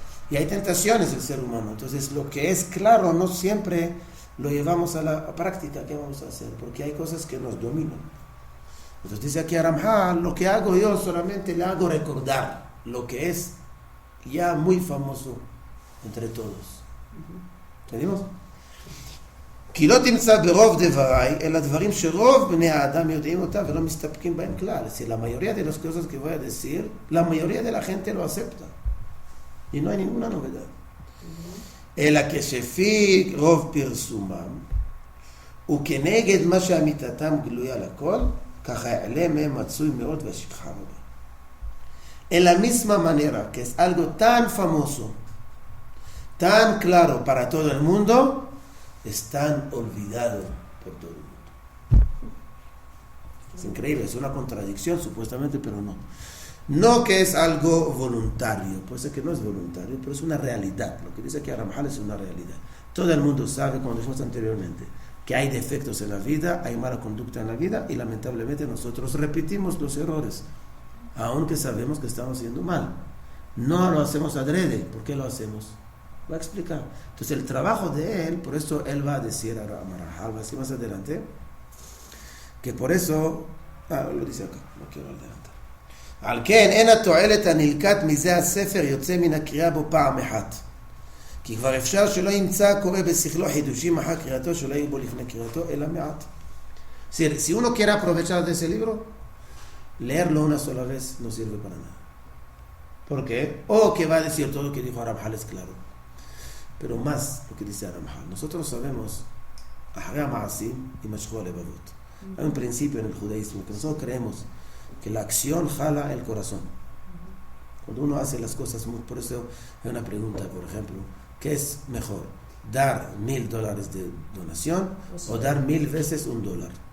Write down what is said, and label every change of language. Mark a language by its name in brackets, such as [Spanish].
[Spanish] Y hay tentaciones del ser humano. Entonces, lo que es claro no siempre lo llevamos a la práctica. ¿Qué vamos a hacer? Porque hay cosas que nos dominan. Entonces dice aquí Ramjal, lo que hago yo solamente le hago recordar lo que es ya muy famoso entre todos. ¿Entendimos? [Hebrew] כי לא תמצא ברוב דבריי, אלא דברים שרוב בני האדם יודעים אותם ולא מסתפקים בהם כלל. [Spanish] Si la mayoría de las cosas que voy a decir, la mayoría de la gente lo acepta. Y no hay ninguna novedad. [Hebrew] אלא כשפיק רוב פרסומם, וכנגד מה שאמיתתם גלויה לכל, ככה יעלה מהם מצוי מאוד והשכחה רבה. [Spanish] En la misma manera que es algo tan famoso, tan claro para todo el mundo, es tan olvidado por todo el mundo. Es increíble, es una contradicción supuestamente, pero no. No que es algo voluntario, puede ser que no es voluntario, pero es una realidad. Lo que dice aquí Ramjal es una realidad. Todo el mundo sabe, como dijimos anteriormente, que hay defectos en la vida, hay mala conducta en la vida, y lamentablemente nosotros repetimos los errores, aunque sabemos que estamos haciendo mal. No lo hacemos adrede. ¿Por qué lo hacemos? Va a explicar. Entonces el trabajo de él, por eso él va a decir a Ramjal, así más adelante, que por eso, lo dice acá, no quiero adelantar. [Hebrew] על כן, אין התועלת הנלקט מזה הספר יוצא מן הקריאה בו פעם אחת. כי כבר אפשר שלא ימצא קורא בשכלו חידושים אחר קריאתו, שלא יהיה בו לפני קריאתו, אלא מעט. [Spanish] Si uno quiere aprovechar de ese libro, leerlo una sola vez no sirve para nada. ¿Por qué? O que va a decir todo lo que dijo Ramjal es claro. Pero más lo que dice Ramjal. Nosotros sabemos, [Hebrew] אחרי המעשים יימשכו הלבבות. [Spanish] Hay un principio en el judaísmo que nosotros creemos que la acción jala el corazón. Cuando uno hace las cosas, por eso hay una pregunta, por ejemplo, ¿qué es mejor? ¿Dar $1,000 de donación o dar 1,000 veces $1?